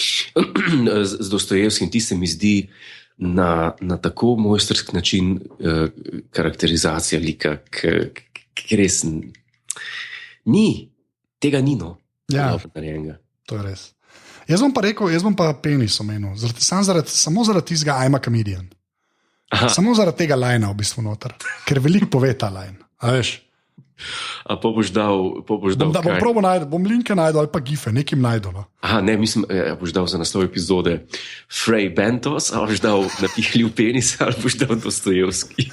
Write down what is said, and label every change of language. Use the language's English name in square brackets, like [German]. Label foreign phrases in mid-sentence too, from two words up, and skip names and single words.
[Slovenian] Z Dostojevskim ti se mi zdi na tako mojstrski način karakterizacija lika, ki res tega ni, no. Ja. To je res. Jaz bom pa penis omenil, samo zaradi tistega [English] I'm a comedian. [Slovenian] Aha. Samo zaradi tega lajna v bistvu noter, ker veliko pove ta lajn, a veš? A pa boš dal bom linke najdel ali pa gife, nekim najdel. No? Aha, ne, mislim, boš dal za naslov epizode Frey Bentos, ali boš dal napihljiv penis, ali boš dal Dostojevski.